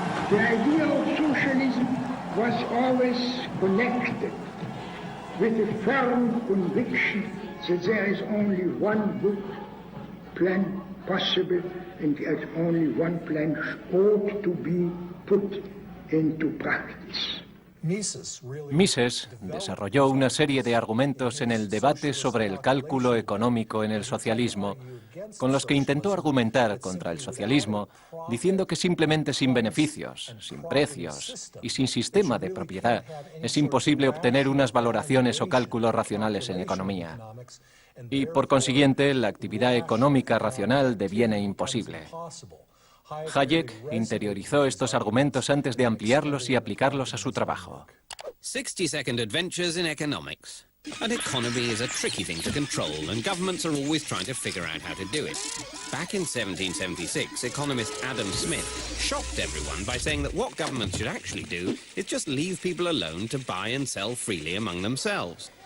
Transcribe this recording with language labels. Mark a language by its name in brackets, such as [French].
[English] The idea of socialism was always connected with a firm conviction that there is only one good plan possible and that only one plan ought to be put into practice. [Spanish] Mises desarrolló una serie de argumentos en el debate sobre el cálculo económico en el socialismo, con los que intentó argumentar contra el socialismo, diciendo que simplemente sin beneficios, sin precios y sin sistema de propiedad es imposible obtener unas valoraciones o cálculos racionales en economía. Y, por consiguiente, la actividad económica racional deviene imposible. Hayek interiorizó estos argumentos antes de ampliarlos y aplicarlos a su trabajo. [English] 60-second adventures in economics. An economy is a tricky thing to control, and governments are always trying to figure out how to do it. Back in 1776, economist Adam Smith shocked everyone by saying that what governments should actually do is just leave people alone to buy and sell freely among themselves.